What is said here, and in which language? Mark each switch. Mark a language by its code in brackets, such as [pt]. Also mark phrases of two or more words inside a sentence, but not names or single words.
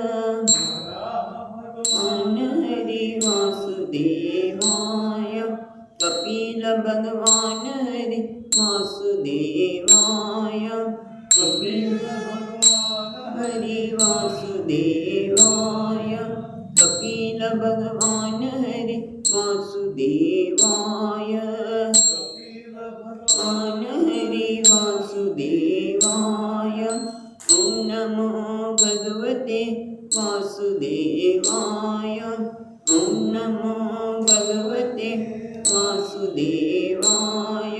[sa] भगवान हरि वासुदेवाय। कपिल भगवान हरि वासुदेवाय। कपिल हरि वासुदेवाय। कपिल भगवान हरि वासुदेवाय। વાસુદેવાય ભગવાન હરિ વાસુદેવાય. ઓમ નમો ભગવતે વાસુદેવાય. ઓમ નમો ભગવતે વાસુદેવાય.